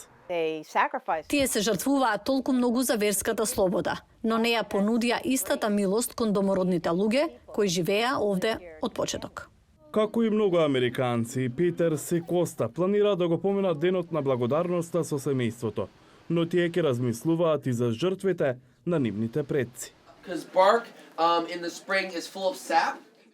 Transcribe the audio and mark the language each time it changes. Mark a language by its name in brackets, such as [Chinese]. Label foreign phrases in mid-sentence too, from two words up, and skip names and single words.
[Macedonian] Тие се жртвуваат толку многу за верската слобода, но не ја понудија истата милост кон домородните луѓе кои живеа овде од почеток. Како и многу американци, Питерс и Коста планира да го поминат денот на благодарноста со семејството, но тие ќе размислуваат и за жртвите на нивните предци. [English] Because bark in the spring is full of sap.